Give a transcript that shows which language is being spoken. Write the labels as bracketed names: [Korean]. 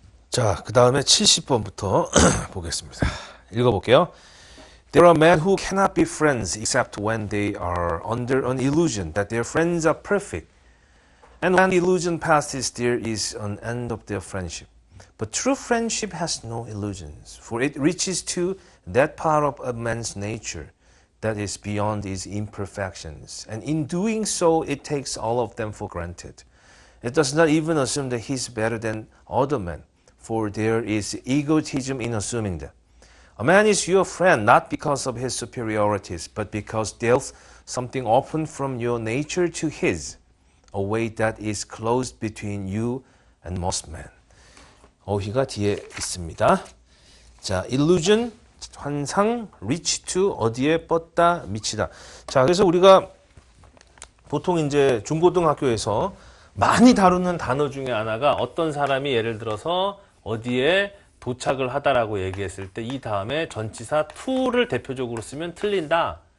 [Korean] 자, 그 다음에 70번부터 보겠습니다. 읽어볼게요. [English] There are men who cannot be friends except when they are under an illusion that their friends are perfect. And when the illusion passes, there is an end of their friendship. But true friendship has no illusions, for it reaches to that part of a man's nature that is beyond his imperfections. And in doing so, it takes all of them for granted. It does not even assume that he is better than other men, for there is egotism in assuming that. A man is your friend not because of his superiorities, but because there's something open from your nature to his, a way that is closed between you and most men. [Korean] 어휘가 뒤에 있습니다. 자, illusion, 환상, reach to, 어디에 뻗다, 미치다. 자, 그래서 우리가 보통 이제 중고등학교에서 많이 다루는 단어 중에 하나가 어떤 사람이 예를 들어서 어디에 도착을 하다라고 얘기했을 때 이 다음에 전치사 to를 대표적으로 쓰면 틀린다.